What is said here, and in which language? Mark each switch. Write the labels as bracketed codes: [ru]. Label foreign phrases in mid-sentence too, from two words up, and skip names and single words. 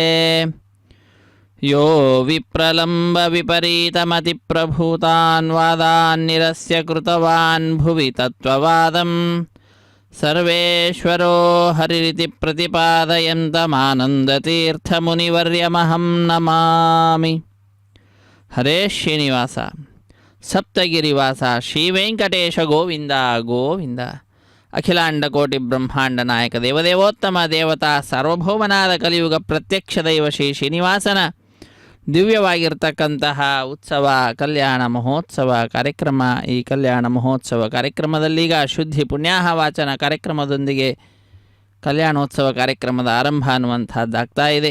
[sa] యో విప్రలంబ విపరీతమతిప్రభూతాన్ వాదాన్ నిరస్య కృతవాన్ భువి తత్వవాదం సర్వేశ్వరో హరిరితి ప్రతిపాదయంతమానందతీర్థమునివర్యమహం నమామి. హరే శ్రీనివాస సప్తగిరివాస శ్రీವೆಂಕಟೇಶ గోవింద గోవింద. [kn] అఖిలాండకోటి బ్రహ్మాంಡ నాయక దేవదేవోత్తమ దేవತಾ ಸಾರ್ವಭೌಮನಾದ ಕಲಿಯುಗ ಪ್ರತ್ಯಕ್ಷ ದೈವ ಶ್ರೀ ಶ್ರೀನಿವಾಸನ ದಿವ್ಯವಾಗಿರ್ತಕ್ಕಂತಹ ಉತ್ಸವ ಕಲ್ಯಾಣ ಮಹೋತ್ಸವ ಕಾರ್ಯಕ್ರಮ. ಈ ಕಲ್ಯಾಣ ಮಹೋತ್ಸವ ಕಾರ್ಯಕ್ರಮದಲ್ಲೀಗ ಶುದ್ಧಿ ಪುಣ್ಯಾಹ ವಾಚನ ಕಾರ್ಯಕ್ರಮದೊಂದಿಗೆ ಕಲ್ಯಾಣೋತ್ಸವ ಕಾರ್ಯಕ್ರಮದ ಆರಂಭ ಅನ್ನುವಂಥದ್ದಾಗ್ತಾ ಇದೆ.